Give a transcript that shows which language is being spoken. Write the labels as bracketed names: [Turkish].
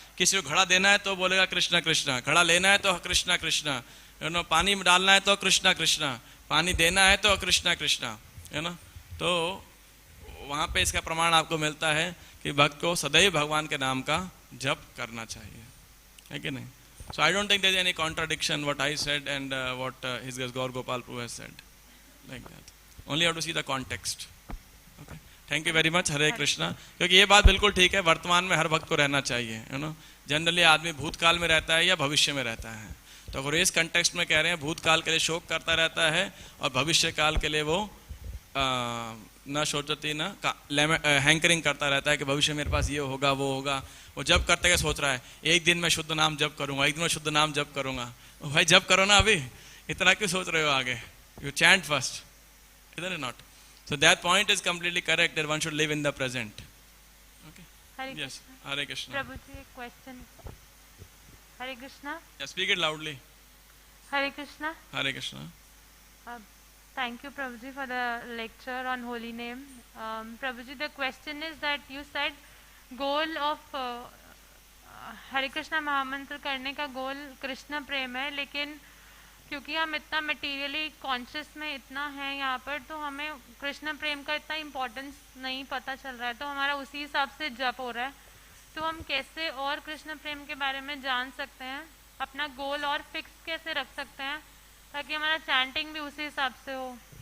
[Hindi] किसी को घड़ा देना है तो बोलेगा कृष्णा कृष्णा, घड़ा लेना है तो कृष्णा कृष्णा, पानी डालना है तो कृष्णा कृष्णा, पानी देना है तो कृष्णा कृष्णा, है ना। तो वहाँ पे इसका प्रमाण आपको मिलता है कि भक्त को सदैव भगवान के नाम का जप करना चाहिए, है कि नहीं? [English] So I don't think there is any contradiction what I said and what His Grace Gaur Gopal Prabhu has said, like that. Only have to see the context. Okay. Thank you very much. Hare Krishna. [Hindi] क्योंकि ये बात बिल्कुल ठीक है, वर्तमान में हर भक्त को रहना चाहिए, है ना। जनरली आदमी भूतकाल में रहता है या भविष्य में रहता है, तो अगर इस कंटेक्स्ट में कह रहे हैं भूतकाल के लिए शोक करता रहता है और भविष्य काल के लिए वो न सोचती न हैंकरिंग करता रहता है कि भविष्य मेरे पास ये होगा वो होगा। वो जब करते क्या सोच रहा है, एक दिन मैं शुद्ध नाम जप करूंगा, एक दिन मैं शुद्ध नाम जप करूंगा। भाई जप करो ना, अभी इतना क्यों सोच रहे हो आगे? [English] you chant first, [Hindi] इधर है not. [English] So that point is completely correct that one should live in the present. Okay. Hare Yes. Krishna. Hare Krishna. Prabhuji, a question. Hare Krishna. Yeah, speak it loudly. Hare Krishna. Hare Krishna. Thank you, Prabhuji, for the lecture on holy name. Prabhuji, the question is that you said goal of [Hindi] हरे कृष्णा महामंत्र करने का गोल कृष्ण प्रेम है, लेकिन क्योंकि हम इतना materially conscious में इतना है यहाँ पर, तो हमें कृष्ण प्रेम का इतना इम्पोर्टेंस नहीं पता चल रहा है, तो हमारा उसी हिसाब से जप हो रहा है। तो हम कैसे और कृष्ण प्रेम के बारे में जान सकते हैं, अपना गोल और फिक्स कैसे रख सकते हैं ताकि हमारा चैंटिंग भी उसी हिसाब से हो।